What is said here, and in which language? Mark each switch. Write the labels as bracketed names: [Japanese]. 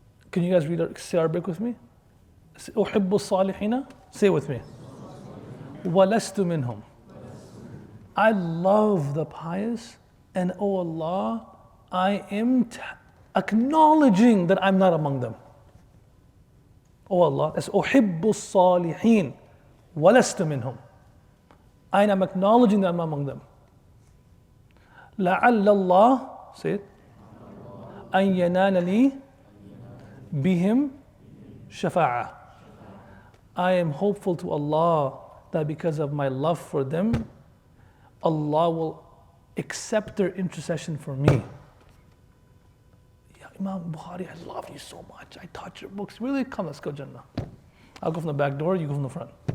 [English] Can you guys say Arabic with me? [Arabic] أُحِبُّ الصَّالِحِينَ. [English] Say it with me. [Arabic] وَلَسْتُ مِنْهُمْ. [English] I love the pious, and oh Allah, I am acknowledging that I'm not among them. Oh Allah, that's [Arabic] أُحِبُّ الصَّالِحِينَ وَلَسْتُ مِنْهُمْ. [English] I am acknowledging that I'm among them. [Arabic] لَعَلَّ اللَّهِ, [English] say it, [Arabic] أَن يَنَالَ لِي بِهِمْ شَفَاعَةً. [English] I am hopeful to Allah that because of my love for them, Allah will accept their intercession for me. Yeah, Imam Bukhari, I love you so much. I taught your books. Really? Come, let's go Jannah. I'll go from the back door, you go from the front.